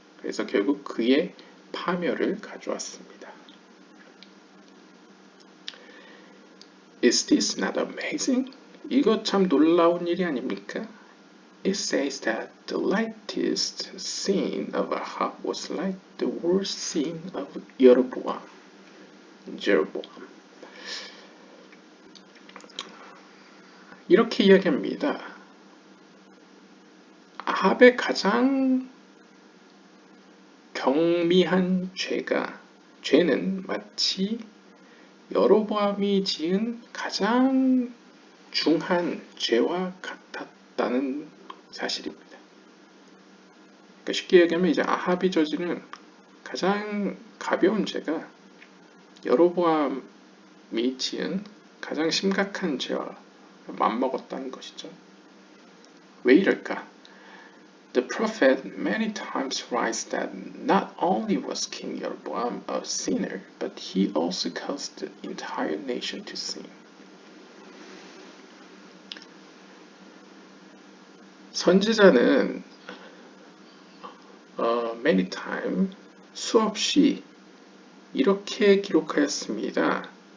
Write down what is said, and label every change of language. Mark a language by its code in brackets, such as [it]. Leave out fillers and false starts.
[ko] 그래서 결국 그의 파멸을 가져왔습니다. [en] Is this not amazing? [ko] 이거 참 놀라운 일이 아닙니까? [en] It says that the lightest sin of Ahab was like the worst sin of Jeroboam. [ko] 이렇게 이야기합니다. 아합의 가장 경미한 죄는 마치 여로보암이 지은 가장 중한 죄와 같았다는 사실입니다. 그러니까 쉽게 얘기하면 이제 아합이 저지른 가장 가벼운 죄가 여로보암이 지은 가장 심각한 죄와 맞먹었다는 것이죠. 왜 이럴까? [en] The prophet many times writes that not only was King Jeroboam a sinner, but he also caused the entire nation to sin. [ko] 선지자는 [en] many times [ko] 수없이 이렇게 기록하였습니다.